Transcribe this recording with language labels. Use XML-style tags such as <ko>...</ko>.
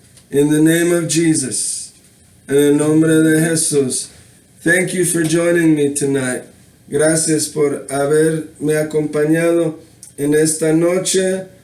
<en>In the name of Jesus,</en> <es>en el nombre de Jesús.</es> <en>Thank you for joining me tonight.</en> <es>Gracias por haberme acompañado en esta noche.</es>